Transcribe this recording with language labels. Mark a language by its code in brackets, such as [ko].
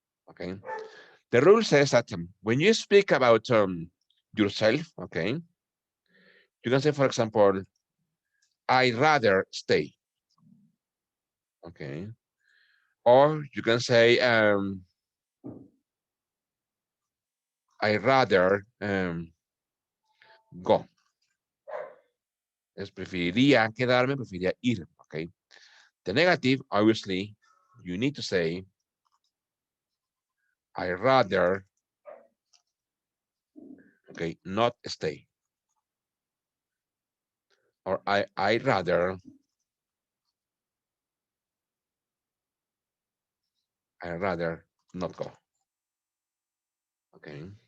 [en] Okay, the rule says that when you speak about yourself, okay, you can say, for example, I rather stay. Okay, or you can say I rather go. [es] Es preferiría quedarme, preferiría ir. [en] Okay. The negative, obviously, you need to say I rather, okay, not stay. Or I rather not go. Okay.